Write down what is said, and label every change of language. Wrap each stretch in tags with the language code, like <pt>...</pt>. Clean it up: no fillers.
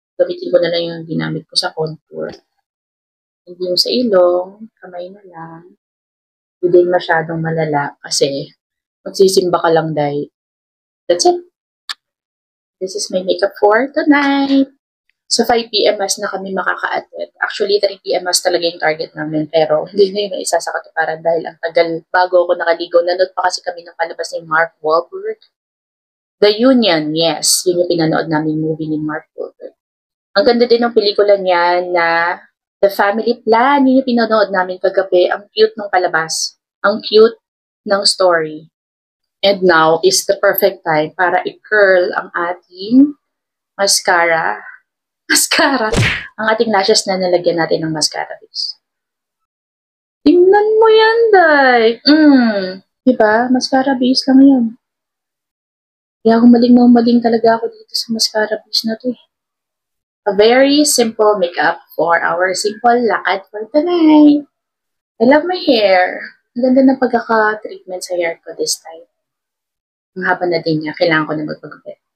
<tl>Gamitin ko na lang yung ginamit ko sa contour. Hindi yung sa ilong, kamay na lang. Hindi din masyadong malala kasi magsisimba ka lang dahil.</tl> <en>That's it. This is my makeup for tonight.</en> <tl>So, 5 p.m. mas na kami makaka-attend. Actually, 3 p.m. mas talaga yung target namin. Pero, hindi na yung isa sa katuparan dahil ang tagal bago ako nakaligo. Nanood pa kasi kami ng palabas ni Mark Wahlberg. The Union, yes. Yun yung pinanood namin movie ni Mark Wahlberg. Ang ganda din ng pelikula niya na The Family Plan. Yun yung pinanood namin kagabi. Ang cute ng palabas. Ang cute ng story.</tl> <en>And now is the perfect time</en> <tl>para i-curl ang ating</tl> <en>mascara.</en> <tl>Ang ating lashes na nalagyan natin ng mascara base. Tingnan mo yan, Day. Diba? Mascara base lang yan. Kaya humaling talaga ako dito sa mascara base na to.</tl> <en>A very simple makeup for our simple lakad for tonight. I love my hair.</en> <tl>Ang ganda ng pagkaka-treatment sa hair ko</tl> <en>this time.</en> <tl>Ang haba na din niya. Kailangan ko na magpagupit.</tl>